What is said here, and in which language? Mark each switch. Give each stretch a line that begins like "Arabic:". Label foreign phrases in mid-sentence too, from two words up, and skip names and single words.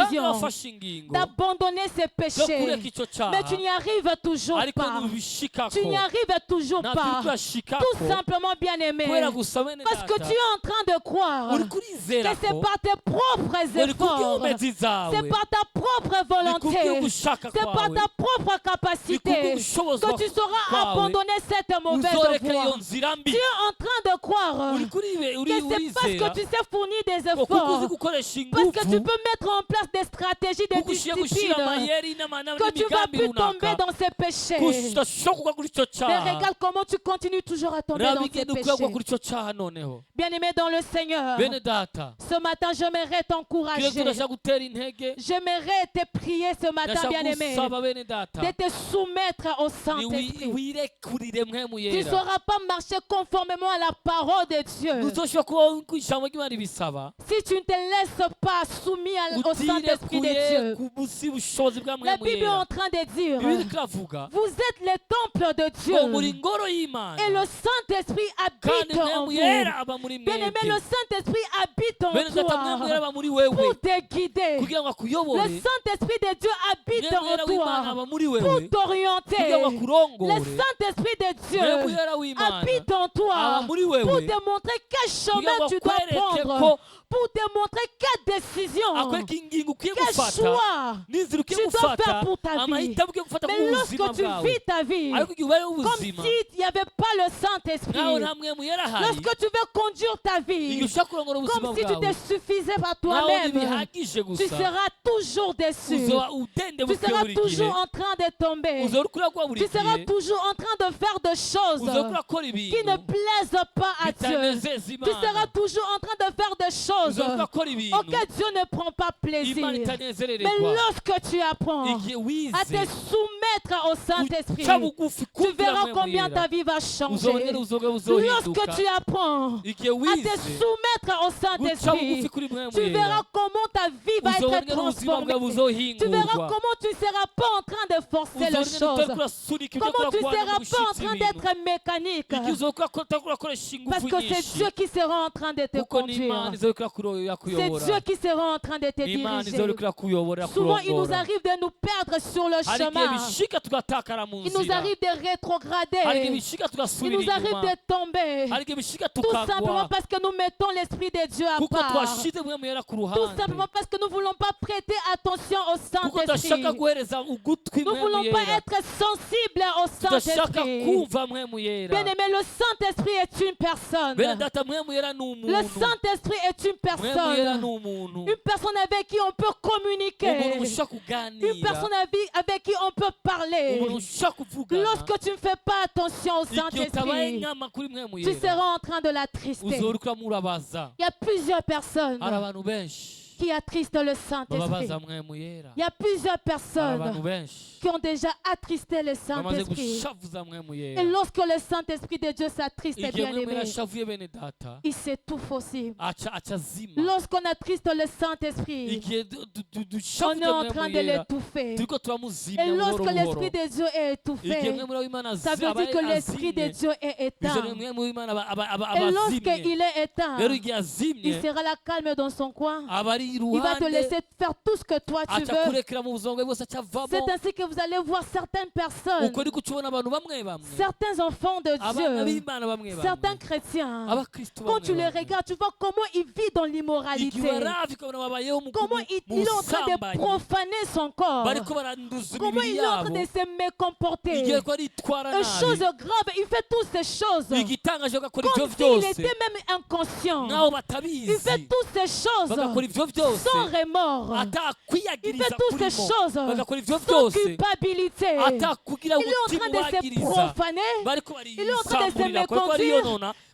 French: décision
Rundi: wafashe ingingo
French: d'abandonner ces
Rundi: yo
French: péchés?
Rundi: kureka icyo
French: Mais
Rundi: cyaha
French: tu n'y arrives toujours
Rundi: ariko
French: pas.
Rundi: ntubishikako
French: Tu n'y arrives toujours
Rundi: ntabwo uri
French: pas.
Rundi: kuyashikako
French: Tout simplement, bien aimé.
Rundi: kubera gusa bene
French: Parce que tu
Rundi: data
French: es en train de croire
Rundi: uri
French: que
Rundi: kurizera
French: c'est
Rundi: ko
French: par tes propres
Rundi: uri
French: efforts,
Rundi: kubw'inkomezi zawe
French: c'est par ta propre
Rundi: ni
French: volonté,
Rundi: kubw'ugushaka
French: c'est par
Rundi: kwawe
French: ta propre
Rundi: ni
French: capacité
Rundi: kubw'ugushobozwa
French: que tu sauras
Rundi: kwawe
French: abandonner cette mauvaise
Rundi: uzoreka iyo
French: voie.
Rundi: nzira mbi
French: Tu es en train de croire
Rundi: uri
French: que c'est parce
Rundi: urizera
French: que tu sais fournir des
Rundi: ko kuko uzi
French: efforts,
Rundi: gukoresha
French: parce que tu
Rundi: ingufu
French: peux mettre en place des stratégies, des
Rundi: kuko ushiye gushyira
French: disciplines,
Rundi: amayeri
French: que tu vas
Rundi: n'imigambi
French: plus tomber
Rundi: runaka
French: dans ces péchés.
Rundi: udashobora kugwa kuri icyo
French: Mais
Rundi: cyaha
French: regarde comment tu continues toujours à tomber
Rundi: raba
French: dans ces
Rundi: ingendo ukuyagwa
French: péchés.
Rundi: kuri icyo cyaha noneho
French: Bien-aimé dans le Seigneur,
Rundi: bene data
French: ce matin, j'aimerais
Rundi: twe
French: t'encourager.
Rundi: turashaka gutera intege
French: J'aimerais te prier ce matin,
Rundi: ndashaka
French: bien-aimé,
Rundi: gusaba bene data
French: de te soumettre au
Rundi: ni
French: Saint-Esprit.
Rundi: wirekurire mwemu
French: Tu ne
Rundi: yera
French: sauras pas marcher conformément à la parole de Dieu
Rundi: ntuzoshobora kuba ku ijambo ry'imana ribisaba
French: si tu ne te laisses pas soumis au Saint-Esprit de
Rundi: utirekuye
French: Dieu.
Rundi: ku busi bushobozi bwa
French: La
Rundi: mwemu
French: Bible est en
Rundi: yera
French: train de dire,
Rundi: bibiri iravuga
French: vous êtes les temples de
Rundi: ngo muri
French: Dieu
Rundi: ngoro y'imana
French: et le Saint-Esprit
Rundi: kandi
French: habite en
Rundi: mwemu yera
French: vous.
Rundi: aba muri
French: Bien-aimé,
Rundi: mwebwe
French: le Saint-Esprit habite en
Rundi: bene data mwemu yera
French: toi
Rundi: aba muri wewe
French: pour te guider.
Rundi: kugira ngo
French: Le
Rundi: akuyobore
French: Saint-Esprit de Dieu habite
Rundi: mwemu yera
French: en
Rundi: w'imana
French: toi
Rundi: aba muri
French: pour
Rundi: wewe kugira ngo
French: t'orienter.
Rundi: akurongore
French: Le Saint-Esprit de
Rundi: mwemu
French: Dieu
Rundi: yera w'imana
French: habite en
Rundi: aba
French: toi
Rundi: muri
French: pour
Rundi: wewe
French: te montrer quel
Rundi: kugira
French: chemin
Rundi: ngo
French: tu dois
Rundi: akwereke
French: prendre,
Rundi: ko
French: pour te montrer quelle décision,
Rundi: akwereka ingingo ukwiye
French: quel
Rundi: gufata
French: choix
Rundi: n'inzira ukwiye
French: tu dois
Rundi: gufata
French: faire pour ta vie.
Rundi: amahitamo ukwiye gufata
French: Mais
Rundi: mu
French: lorsque
Rundi: buzima
French: tu
Rundi: bwawe
French: vis ta vie
Rundi: ariko igihe ubayeho
French: comme
Rundi: ubuzima
French: s'il n'y avait pas le
Rundi: nawe
French: Saint-Esprit,
Rundi: nta mwemu yera ahari
French: lorsque tu veux conduire ta
Rundi: igihe
French: vie
Rundi: ushaka kurongora ubuzima
French: comme si tu
Rundi: bwawe
French: te suffisais par
Rundi: nawe
French: toi-même,
Rundi: ntibihagije
French: tu
Rundi: gusa
French: seras toujours déçu.
Rundi: uzoba
French: Tu
Rundi: udendebukiwe
French: seras
Rundi: buri gihe
French: toujours en train de tomber.
Rundi: uzoba uri kuragwa buri
French: Tu seras
Rundi: gihe
French: toujours en train de faire des choses
Rundi: uzoba urakora
French: qui
Rundi: ibintu
French: ne plaisent pas à Dieu.
Rundi: bitanezeza
French: Tu seras
Rundi: imana
French: toujours en train de faire des choses
Rundi: uzoba urakora ibintu
French: auxquelles Dieu ne prend pas plaisir.
Rundi: imana
French: Mais
Rundi: itanezerererwa
French: lorsque tu apprends
Rundi: igihe
French: à te
Rundi: wize
French: soumettre au Saint-Esprit,
Rundi: uca bugufi
French: tu
Rundi: kumvira
French: verras
Rundi: mwemu
French: combien ta
Rundi: yera
French: vie va
Rundi: uzongera
French: changer.
Rundi: uzoga
French: Lorsque
Rundi: buzohinduka
French: tu apprends
Rundi: igihe
French: à
Rundi: wize
French: te soumettre au
Rundi: guca
French: Saint-Esprit,
Rundi: bugufi kuri mwemu
French: tu verras
Rundi: yera
French: comment ta vie va être
Rundi: uzongera ubuzima bwawe
French: transformée. Tu verras
Rundi: buzohingurwa
French: comment tu ne seras pas en train de forcer les
Rundi: uzongera utari
French: choses.
Rundi: kurasunika ibyo
French: Comment tu ne
Rundi: kuragwana
French: seras
Rundi: mu
French: pas en
Rundi: gushitsa
French: train
Rundi: ibintu
French: d'être mécanique.
Rundi: igihe uzoba utari kurakoresha
French: Parce
Rundi: ingufu
French: que c'est
Rundi: nyinshi
French: Dieu qui sera en train de te
Rundi: kuko ni imana
French: conduire.
Rundi: izoba
French: C'est
Rundi: irakuyobora
French: Dieu qui sera en train de te
Rundi: ni imana izoba
French: diriger.
Rundi: irakuyobora
French: Souvent, il nous
Rundi: kurongora
French: arrive de nous perdre sur le
Rundi: hari igihe
French: chemin.
Rundi: bishika tugatakara mu
French: Il nous
Rundi: nzira
French: arrive de
Rundi: hari igihe
French: rétrograder.
Rundi: bishika
French: Il
Rundi: tugasubira
French: nous arrive
Rundi: inyuma
French: de tomber.
Rundi: hari igihe bishika
French: Tout simplement
Rundi: tukagwa
French: parce que nous mettons l'Esprit de Dieu à
Rundi: kuko
French: part.
Rundi: twashize mwemu yera ku
French: Tout
Rundi: ruhande
French: simplement parce que nous ne voulons pas prêter attention au
Rundi: kuko tudashaka
French: Saint-Esprit.
Rundi: guhereza ugutwi
French: Nous ne
Rundi: mwemu
French: voulons pas
Rundi: yera
French: être sensibles au
Rundi: tudashaka
French: Saint-Esprit.
Rundi: kumva mwemu yera
French: Bien-aimé, le Saint-Esprit est une personne.
Rundi: bene data mwemu yera ni
French: Le
Rundi: umuntu
French: Saint-Esprit est une
Rundi: mwemu yera ni
French: personne.
Rundi: umuntu
French: Une personne avec qui on peut
Rundi: umuntu
French: communiquer.
Rundi: ushaka
French: Une
Rundi: kuganira
French: personne avec qui on peut parler.
Rundi: umuntu ushaka kuvugana
French: Lorsque tu ne fais pas attention au
Rundi: igihe utabaye
French: Saint-Esprit,
Rundi: nkama kuri mwemu
French: tu
Rundi: yera
French: seras en train de l'attrister.
Rundi: uzoba uriko uramurabaza
French: Il y a plusieurs personnes
Rundi: hari abantu benshi
French: qui attristent le Saint-Esprit.
Rundi: bababaza mwemu yera
French: Il y a plusieurs
Rundi: hari abantu
French: personnes
Rundi: benshi
French: qui ont déjà attristé le
Rundi: bamaze
French: Saint-Esprit.
Rundi: gushavuza mwemu
French: Et
Rundi: yera
French: lorsque le Saint-Esprit de Dieu s'attriste,
Rundi: igihe
French: bien
Rundi: mwemu yera
French: aimé,
Rundi: ashavuye bene data
French: il s'étouffe aussi.
Rundi: aca azima
French: Lorsqu'on attriste le Saint-Esprit,
Rundi: igihe
French: on
Rundi: dushavuye
French: est en
Rundi: mwemu
French: train de
Rundi: yera
French: l'étouffer.
Rundi: turiko turamuzimya
French: Et
Rundi: buhoro
French: lorsque
Rundi: buhoro
French: l'Esprit de Dieu est
Rundi: igihe
French: étouffé,
Rundi: mwemu w'imana
French: ça veut dire que l'Esprit de Dieu est
Rundi: bizana
French: éteint.
Rundi: mwemu w'imana aba
French: Et
Rundi: azimye
French: lorsqu'il est éteint,
Rundi: rero igihe azimye
French: il sera là calme dans son coin.
Rundi: aba ari
French: Il va te
Rundi: iruhande
French: laisser faire tout ce que toi tu
Rundi: aca
French: veux.
Rundi: kurekera mu buzima bwe bwose aca avamo
French: C'est ainsi que vous allez voir certaines personnes,
Rundi: uko niko ukibona abantu bamwe bamwe
French: certains enfants de
Rundi: abana
French: Dieu,
Rundi: b'imana bamwe
French: certains
Rundi: bamwe
French: chrétiens.
Rundi: abakristo
French: Quand tu les
Rundi: bamwe bamwe
French: regardes, tu vois comment ils vivent dans
Rundi: igihe
French: l'immoralité.
Rundi: baravi ukabona babayeho mu
French: Comment il est en train de
Rundi: busambanyi
French: profaner son corps.
Rundi: bariko baranduza
French: Comment
Rundi: imibiri
French: il est en train
Rundi: yabo
French: de se mécomporter.
Rundi: igihe ko aritwara
French: Une chose
Rundi: nabi
French: grave, il fait toutes ces choses
Rundi: igitangaje bagakora ivyo
French: comme s'il
Rundi: vyose
French: était même inconscient.
Rundi: nkaho
French: Il
Rundi: batabizi
French: fait toutes ces choses
Rundi: bagakora ivyo byose
French: sans remords. Il
Rundi: atakwiyagiriza
French: fait toutes
Rundi: kurimo
French: ces choses
Rundi: bagakora ivyo
French: sans
Rundi: byose
French: culpabilité.
Rundi: atakugira
French: Il est en
Rundi: umutima
French: train de se
Rundi: ubagiriza
French: profaner.
Rundi: bariko
French: Il est en train de se
Rundi: barisamburira bariko bariyonona
French: méconduire.